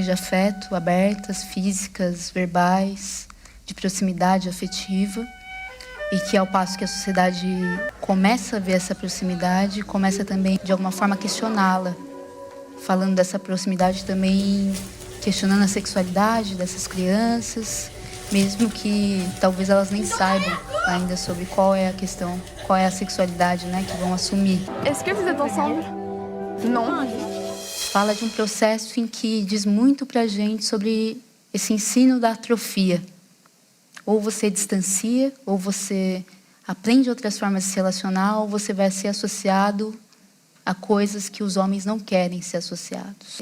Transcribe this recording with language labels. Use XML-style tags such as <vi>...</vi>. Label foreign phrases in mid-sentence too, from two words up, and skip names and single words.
<pt>de afeto abertas, físicas, verbais, de proximidade afetiva, e que ao passo que a sociedade começa a ver essa proximidade, começa também de alguma forma a questioná-la, falando dessa proximidade também, questionando a sexualidade dessas crianças, mesmo que talvez elas nem saibam ainda sobre qual é a questão, qual é a sexualidade, né, que vão assumir.</pt> <fr>Est-ce que vous êtes ensemble? Non.</fr> <pt>Fala de um processo em que diz muito pra gente sobre esse ensino da atrofia. Ou você distancia, ou você aprende outras formas de se relacionar, ou você vai ser associado a coisas que os homens não querem ser associados.</pt>